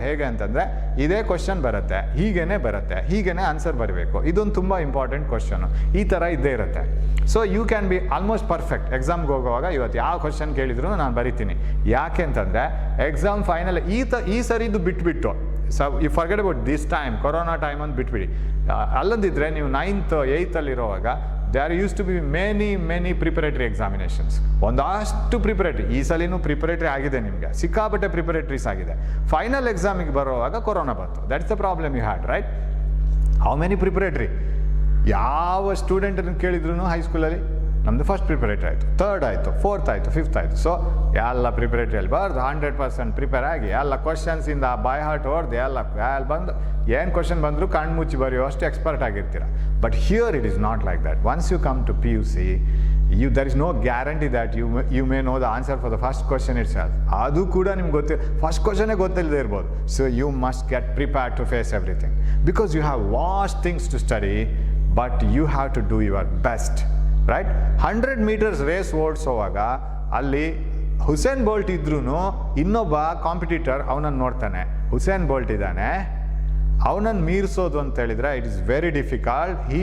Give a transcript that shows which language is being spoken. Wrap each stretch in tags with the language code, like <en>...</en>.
<kn>ಹೇಗೆ ಅಂತಂದರೆ, ಇದೇ ಕ್ವಶನ್ ಬರುತ್ತೆ, ಹೀಗೇನೆ ಆನ್ಸರ್ ಬರಬೇಕು, ಇದೊಂದು ತುಂಬ ಇಂಪಾರ್ಟೆಂಟ್ ಕ್ವಶನು, ಈ ಥರ ಇದ್ದೇ ಇರುತ್ತೆ.</kn> <en>So you can be almost perfect.</en> <kn>ಎಕ್ಸಾಮ್ಗೆ ಹೋಗುವಾಗ ಇವತ್ತು ಯಾವ ಕ್ವಶನ್ ಕೇಳಿದ್ರು ನಾನು ಬರಿತೀನಿ. ಯಾಕೆ ಅಂತಂದರೆ ಎಕ್ಸಾಮ್ ಫೈನಲ್ ಈ ಸರಿದು ಬಿಟ್ಬಿಟ್ಟು,</kn> <en>you forget about this time,</en> <kn>corona time ಅಂತ ಬಿಟ್ಬಿಡಿ. ಅಲ್ಲದಿದ್ದರೆ ನೀವು</kn> <en>9th 8th ಇರುವಾಗ there used to be many preparatory examinations.</en> <kn>ಒಂದಷ್ಟು ಪ್ರಿಪರೇಟರಿ. ಈ ಸಲಿನೂ ಪ್ರಿಪರೇಟರಿ ಆಗಿದೆ, ನಿಮಗೆ ಸಿಕ್ಕಾಪಟ್ಟೆ ಪ್ರಿಪರೇಟರೀಸ್ ಆಗಿದೆ. ಫೈನಲ್ ಎಕ್ಸಾಮಿಗೆ ಬರುವಾಗ ಕೊರೋನಾ ಬಂತು.</kn> <en>That's the problem you had, right? How many preparatory?</en> <kn>ಯಾವ ಸ್ಟೂಡೆಂಟನ್ನು ಕೇಳಿದ್ರು ಹೈಸ್ಕೂಲಲ್ಲಿ ನಮ್ಮದು ಫಸ್ಟ್ ಪ್ರಿಪರೇಟರಿ ಆಯಿತು, 3rd ಆಯಿತು, 4th ಆಯಿತು, 5th ಆಯಿತು. ಸೊ ಎಲ್ಲ ಪ್ರಿಪರೇಟರಿಯಲ್ಲಿ ಬರೆದು 100% ಪ್ರಿಪೇರ್ ಆಗಿ ಎಲ್ಲ ಕ್ವಶನ್ಸಿಂದ ಬೈ ಹಾರ್ಟ್ ಹೊಡೆದು ಎಲ್ಲ ಬಂದು ಏನು ಕ್ವಶನ್ ಬಂದರೂ ಕಣ್ಣು ಮುಚ್ಚಿ ಬರೆಯೋ ಅಷ್ಟು expert ಆಗಿರ್ತೀರ.</kn> <en>But here it is not like that. Once you come to PUC, there is no guarantee that you may know the answer for the first question itself.</en> <kn>ಅದು ಕೂಡ ನಿಮ್ಗೆ ಫಸ್ಟ್ ಕ್ವಶನೇ ಗೊತ್ತಿಲ್ಲದೆ ಇರ್ಬೋದು.</kn> <en>So you must get prepared to face everything, because you have vast things to study, but you have to do your best, right?</en> <kn>100 meters race ಓಡಿಸೋವಾಗ ಅಲ್ಲಿ Usain Bolt ಇದ್ರೂ ಇನ್ನೊಬ್ಬ ಕಾಂಪಿಟೀಟರ್ ಅವನನ್ನು ನೋಡ್ತಾನೆ, ಹುಸೇನ್ ಬೋಲ್ಟ್ ಇದ್ದಾನೆ, ಅವನನ್ನು ಮೀರಿಸೋದು ಅಂತ ಹೇಳಿದರೆ</kn> <en>It is very difficult.</en>